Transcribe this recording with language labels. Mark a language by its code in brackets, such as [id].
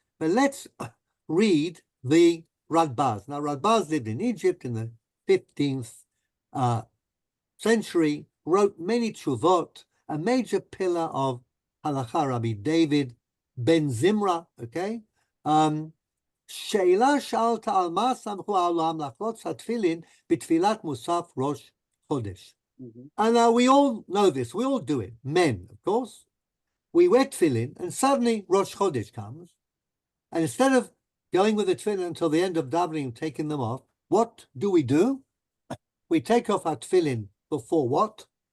[en] But let's read the Radbaz. Now Radbaz lived in Egypt in the 15th century, wrote many tshuvot, a major pillar of halacha, Rabbi David Ben Zimra, okay? [he] שאלה שאלת על מה סמכו העולם לחלוץ התפילין בתפילת מוסף ראש חודש. [en] And now we all know this, we all do it, men, of course. We wear tefillin, and suddenly Rosh Chodesh comes, and instead of going with the tefillin until the end of davening and taking them off, what do? We take off our tefillin before what?